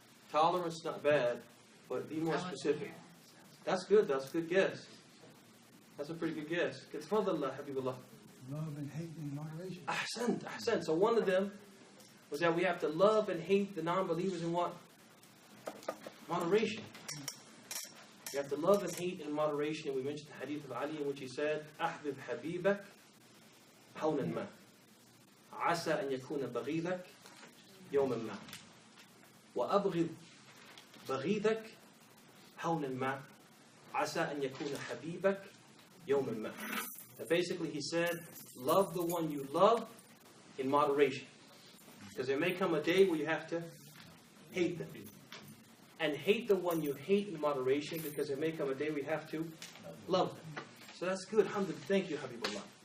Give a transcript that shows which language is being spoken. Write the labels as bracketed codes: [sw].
[en] Tolerance, not bad, but be more specific. That's good. That's a good guess. That's a pretty good guess. [ar] Tafadhal, Habibullah. [en] Love and hate in moderation. [ar] Ahsan. [en] So one of them was that we have to love and hate the non-believers in what? Moderation. You have to love and hate in moderation. And we mentioned the hadith of Ali in which he said, [ar] أحبب حبيبك هونا ما عسى أن يكون بغيضك يوما ما وأبغض بغيضك هونا ما عسى أن يكون حبيبك يوما ما. [en] And basically he said, love the one you love in moderation. Because there may come a day where you have to hate them. And hate the one you hate in moderation, because there may come a day we have to love them. So that's good. Alhamdulillah. Thank you, Habibullah.